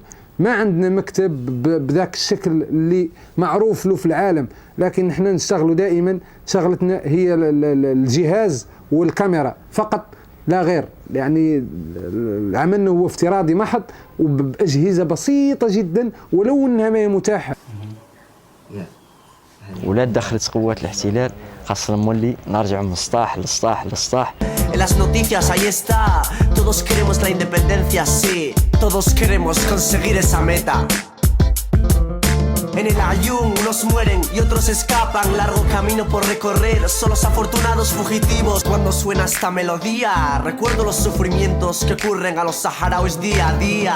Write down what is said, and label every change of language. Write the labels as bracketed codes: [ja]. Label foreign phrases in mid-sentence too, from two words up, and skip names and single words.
[ar] ما عندنا مكتب بذاك الشكل اللي معروف له في العالم، لكن نحن نشتغلوا دائما، شغلتنا هي الجهاز والكاميرا فقط لا غير. يعني عملنا هو افتراضي محض وبأجهزة بسيطة جدا ولو انها ما هي متاحة. ولاد دخلت قوات الاحتلال خاصة نولي نرجع من السطاح للسطاح للسطاح. [es] En las noticias ahí está, todos queremos la independencia, sí, todos queremos conseguir esa meta. En el ayun unos mueren y otros escapan, largo camino por recorrer, son los afortunados fugitivos. Cuando suena esta melodía, recuerdo los sufrimientos que ocurren a los saharauis día a día.